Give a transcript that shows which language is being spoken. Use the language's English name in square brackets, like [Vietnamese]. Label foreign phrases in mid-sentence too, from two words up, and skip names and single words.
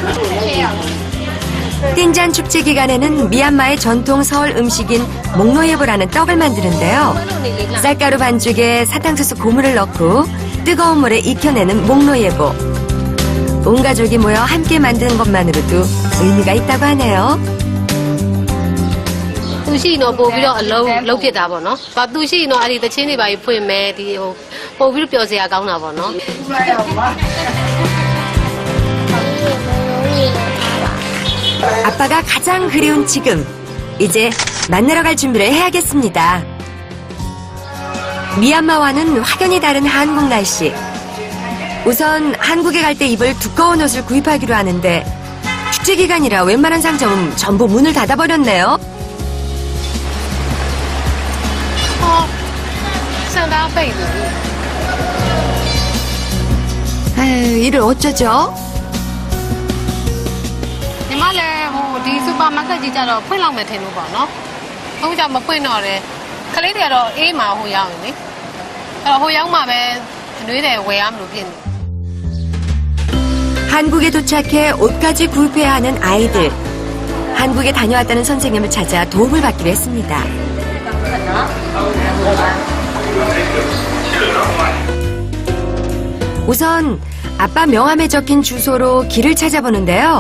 [Korean] 띵잔 축제 기간에는 미얀마의 전통 서울 음식인 목노예보라는 떡을 만드는데요. 쌀가루 반죽에 사탕수수 고무를 넣고 뜨거운 물에 익혀내는 목노예보. 온 가족이 모여 함께 만드는 것만으로도 의미가 있다고 하네요. [Burmese] သူရှိရင်တော့ပို့ပြီးတော့အလုံးလုံးဖြစ်တာပေါ့နော်။ဘာသူရှိရင်တော့အဲ့ဒီတချင်းတွေပါဖွင့်မယ်ဒီဟိုပို့ပြီးတော့ပျော်စရာကောင်းတာပေါ့နော်။ [Korean] 아빠가 가장 그리운 지금. 이제 만나러 갈 준비를 해야겠습니다. 미얀마와는 확연히 다른 한국 날씨. 우선 한국에 갈 때 입을 두꺼운 옷을 구입하기로 하는데 축제 기간이라 웬만한 상점은 전부 문을 닫아버렸네요. 상당 페이드. 아유, 이를 어쩌죠? [Burmese] ညီမလည်းဒီစူပါမားကတ်ကြီးကြတော့ဖွင့်လောက်မယ်ထင်လို့ပေါ့နော်။အခုကျမဖွင့်တော့တယ်။ကလေးတွေကတော့အေးမှာဟိုရောက်နေလေ။အဲ့တော့ဟိုရောက်မှပဲအနွေးတွေဝယ်ရမလို့ဖြစ်နေ။ [Korean] 한국에 도착해 옷까지 구입해야 하는 아이들. 한국에 다녀왔다는 선생님을 찾아 도움을 받기로 했습니다. 우선 아빠 명함에 적힌 주소로 길을 찾아보는데요.